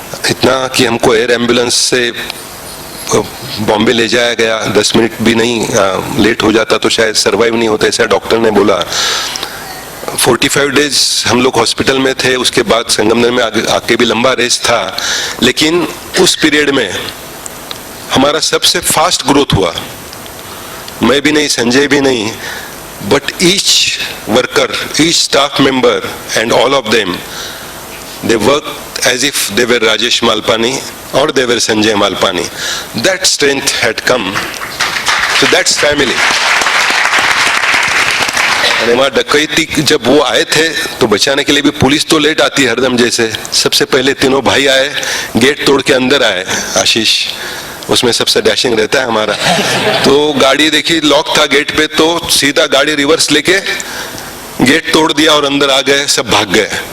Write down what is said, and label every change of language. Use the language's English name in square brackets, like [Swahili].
[Hindi] इतना कि हमको एयर एम्बुलेंस से बॉम्बे ले जाया गया, 10 मिनट भी नहीं लेट हो जाता तो शायद सरवाइव नहीं होता, ऐसा डॉक्टर ने बोला। 45 डेज हम लोग हॉस्पिटल में थे। उसके बाद संगमनेर में आके भी लंबा रेस था, लेकिन उस पीरियड में हमारा सबसे फास्ट ग्रोथ हुआ। मैं भी नहीं, संजय भी नहीं, [English] But each worker, each staff member and all of them, they worked as if they were Rajesh Malpani or they were Sanjay Malpani. That strength had come. So that's family. [Hindi] और हमारा डकैती जब वो आए थे तो बचाने के लिए भी पुलिस तो लेट आती है हरदम जैसे। सबसे पहले तीनों भाई आए, गेट तोड़ के अंदर आए। आशीष उसमें सबसे डैशिंग रहता है हमारा। तो गाड़ी देखी लॉक था गेट पे, तो सीधा गाड़ी रिवर्स लेके गेट तोड़ दिया और अंदर आ गए, सब भाग गए।